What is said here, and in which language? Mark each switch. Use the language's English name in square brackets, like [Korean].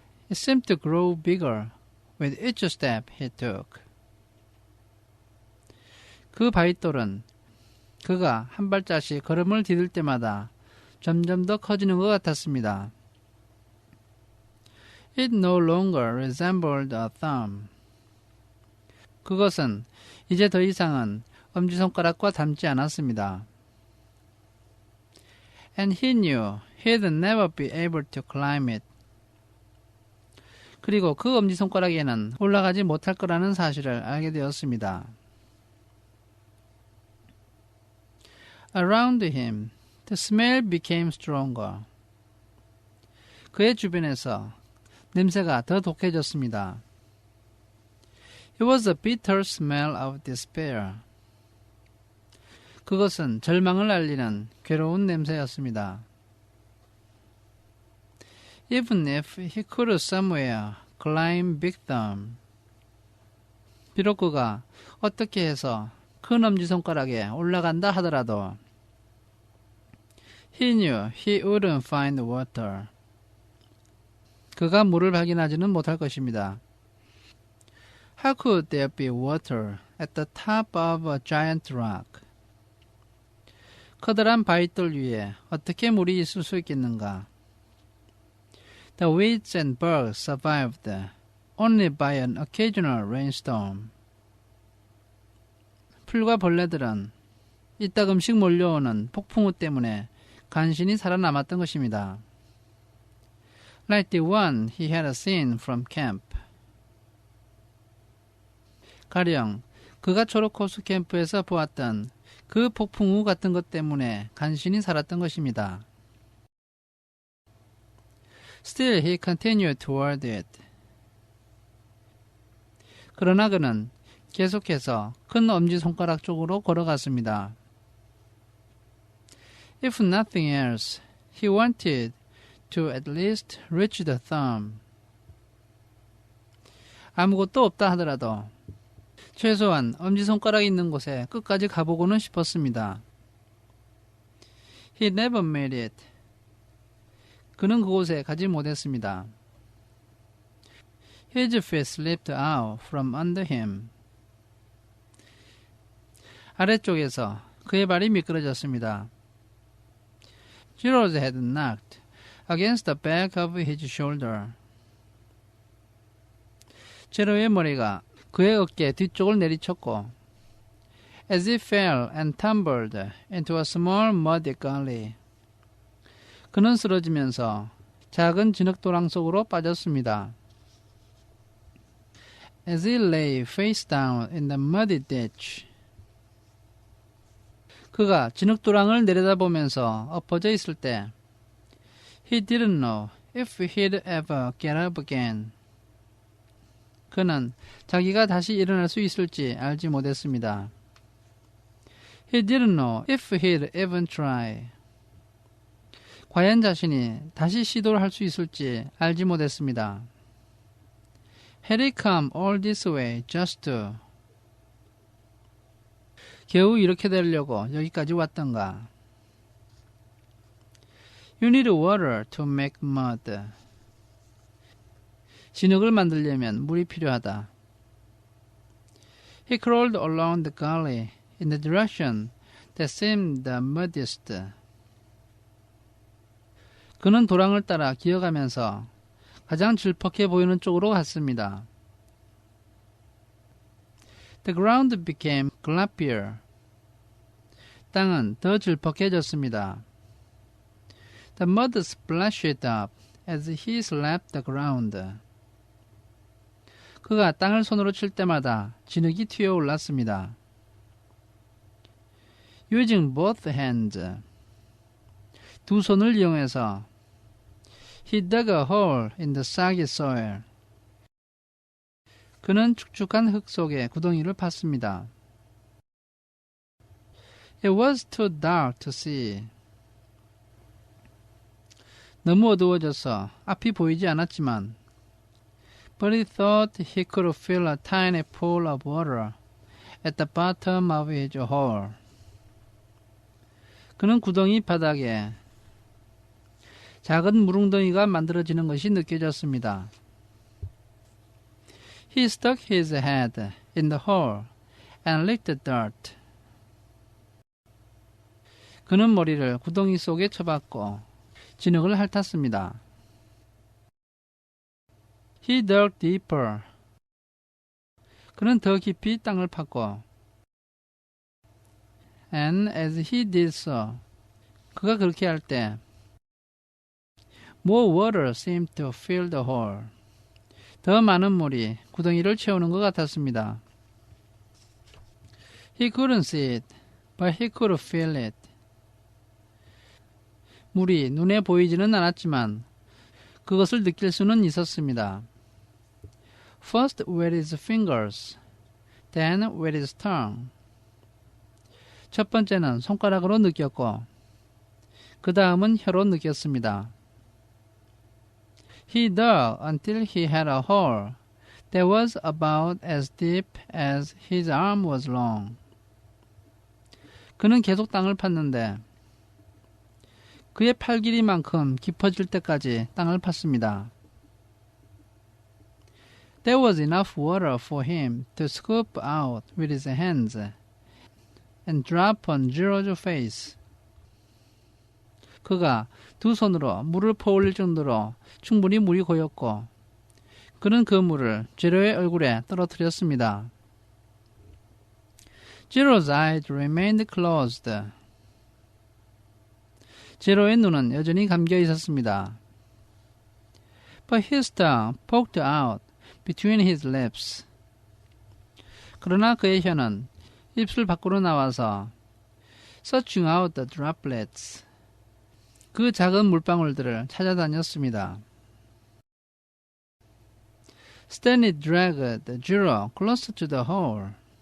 [English] It seemed to grow bigger with each step he took. [Korean] 그 바윗돌은 그가 한 발짝씩 걸음을 디딜 때마다 점점 더 커지는 것 같았습니다. [English] It no longer resembled a thumb. [Korean] 그것은 이제 더 이상은 엄지손가락과 닮지 않았습니다. [English] And he knew he'd never be able to climb it. [Korean] 그리고 그 엄지손가락에는 올라가지 못할 거라는 사실을 알게 되었습니다. [English] Around him, the smell became stronger. [Korean] 그의 주변에서 냄새가 더 독해졌습니다. [English] It was a bitter smell of despair. [Korean] 그것은 절망을 알리는 괴로운 냄새였습니다. [English] Even if he could somewhere climb Big Thumb. [Korean] 비록 그가 어떻게 해서 큰 엄지손가락에 올라간다 하더라도 [English] He knew he wouldn't find water. [Korean] 그가 물을 발견하지는 못할 것입니다. [English] How could there be water at the top of a giant rock? [Korean] 커다란 바윗돌 위에 어떻게 물이 있을 수 있겠는가? [English] The weeds and bugs survived only by an occasional rainstorm. [Korean] 풀과 벌레들은 이따금씩 몰려오는 폭풍우 때문에 간신히 살아남았던 것입니다. [English] Like the one he had seen from camp. [Korean] 가령 그가 초록호수 캠프에서 보았던 그 폭풍우 같은 것 때문에 간신히 살았던 것입니다. [English] Still he continued toward it. [Korean] 그러나 그는 계속해서 큰 엄지손가락 쪽으로 걸어갔습니다. [English] If nothing else, he wanted to at least reach the thumb. [Korean] 아무것도 없다 하더라도 최소한 엄지손가락이 있는 곳에 끝까지 가보고는 싶었습니다. [English] He never made it. [Korean] 그는 그곳에 가지 못했습니다. [English] His feet slipped out from under him. [Korean] 아래쪽에서 그의 발이 미끄러졌습니다. [English] Zero's head knocked against the back of his shoulder. [Korean] 제로의 머리가 그의 어깨 뒤쪽을 내리쳤고 [English] as he fell and tumbled into a small muddy gully. [Korean] 그는 쓰러지면서 작은 진흙도랑 속으로 빠졌습니다. [English] As he lay face down in the muddy ditch. [Korean] 그가 진흙도랑을 내려다보면서 엎어져 있을 때 [English] He didn't know if he'd ever get up again. [Korean] 그는 자기가 다시 일어날 수 있을지 알지 못했습니다. [English] He didn't know if he'd even try. [Korean] 과연 자신이 다시 시도를 할 수 있을지 알지 못했습니다. [English] Had he come all this way just to? [Korean] 겨우 이렇게 되려고 여기까지 왔던가. [English] You need water to make mud. [Korean] 진흙을 만들려면 물이 필요하다. [English] He crawled along the gully in the direction that seemed the muddiest. [Korean] 그는 도랑을 따라 기어가면서 가장 질퍽해 보이는 쪽으로 갔습니다. [English] The ground became gloppier. [Korean] 땅은 더 질퍽해졌습니다. [English] The mud splashed up as he slapped the ground. [Korean] 그가 땅을 손으로 칠 때마다 진흙이 튀어 올랐습니다. [English] Using both hands. [Korean] 두 손을 이용해서 [English] He dug a hole in the soggy soil. [Korean] 그는 축축한 흙 속에 구덩이를 팠습니다. [English] It was too dark to see. [Korean] 너무 어두워져서 앞이 보이지 않았지만 [English] But he thought he could feel a tiny pool of water at the bottom of his hole. [Korean] 그는 구덩이 바닥에 작은 물웅덩이가 만들어지는 것이 느껴졌습니다. [English] He stuck his head in the hole and licked the dirt. [Korean] 그는 머리를 구덩이 속에 쳐박고 진흙을 핥았습니다. [English] He dug deeper. [Korean] 그는 더 깊이 땅을 팠고 [English] And as he did so, [Korean] 그가 그렇게 할 때 [English] More water seemed to fill the hole. [Korean] 더 많은 물이 구덩이를 채우는 것 같았습니다. [English] He couldn't see it, but he could feel it. [Korean] 물이 눈에 보이지는 않았지만 그것을 느낄 수는 있었습니다. [English] First with his fingers, then with his tongue. [Korean] 첫 번째는 손가락으로 느꼈고 그 다음은 혀로 느꼈습니다. [English] He dug until he had a hole that was about as deep as his arm was long. [Korean] 그는 계속 땅을 팠는데 그의 팔 길이만큼 깊어질 때까지 땅을 팠습니다. [English] There was enough water for him to scoop out with his hands and drop on Jiro's face. [Korean] 그가 두 손으로 물을 퍼올릴 정도로 충분히 물이 고였고 그는 그 물을 제로의 얼굴에 떨어뜨렸습니다. [English] Jiro's eyes remained closed. [Korean] 제로의 눈은 여전히 감겨 있었습니다. [English] But his tongue poked out between his lips. [Korean] 그러나 그의 혀는 입술 밖으로 나와서 [English] searching out the droplets. [Korean] 그 작은 물방울들을 찾아다녔습니다. [English] Stanley dragged Jiro closer to the hole.